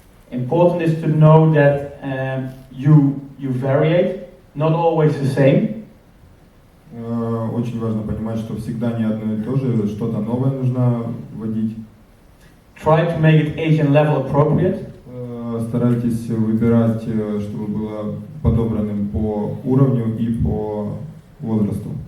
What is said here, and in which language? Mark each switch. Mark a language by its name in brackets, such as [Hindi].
[English] Important is to know that you variate, not always the same. [Russian] Очень важно понимать, что всегда не одно и то же, что-то новое нужно вводить. [English] Try to make it age and level appropriate. [Russian] Старайтесь выбирать, чтобы было подобранным по уровню и по возрасту.